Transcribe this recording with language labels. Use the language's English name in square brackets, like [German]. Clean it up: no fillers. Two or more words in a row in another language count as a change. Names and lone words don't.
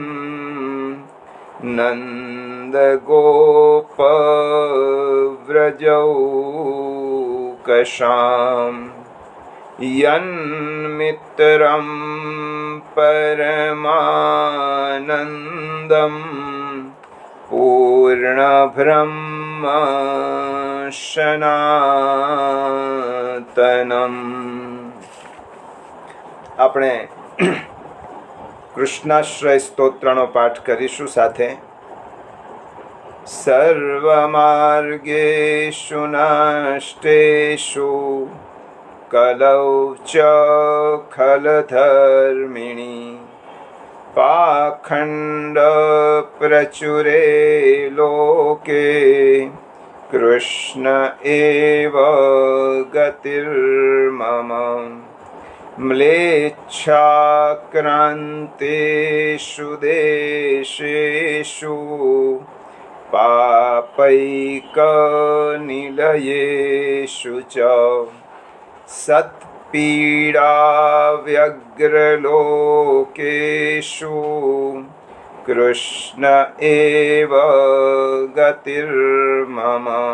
[Sanskrit] नन्दगोपव्रजौकसां यन्मित्रं परमानन्दं पूर्णब्रह्म સનાતનમ। [Gujarati] આપણે કૃષ્ણાશ્રય સ્તોત્રનો પાઠ કરીશું સાથે। [Sanskrit] સર્વમાર્ગેષુ નષ્ટેષુ કલૌ ચ ખલધર્મિણી પાખંડ પ્રચુરે લોકે કૃષ્ણ એવ ગતિર્મમ। म्लेच्छाक्रान्तेषु देशेषु पापैकनिलयेषु च सत्पीडाव्यग्रलोकेषु कृष्ण एव गतिर्मम।